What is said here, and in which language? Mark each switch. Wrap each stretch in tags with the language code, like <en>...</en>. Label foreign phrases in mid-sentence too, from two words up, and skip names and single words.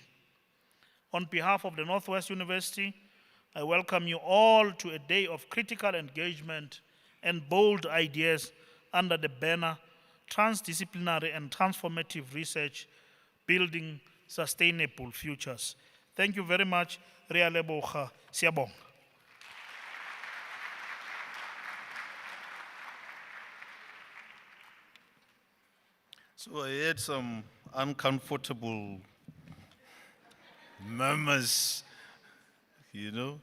<en>On behalf of the Northwest University, I welcome you all to a day of critical engagement and bold ideas under the banner Transdisciplinary and Transformative Research, Building Sustainable Futures. Thank you very much.</en> <tn>Re a leboga. Siyabonga.</tn> <en>So I had some uncomfortable murmurs, you know.</en>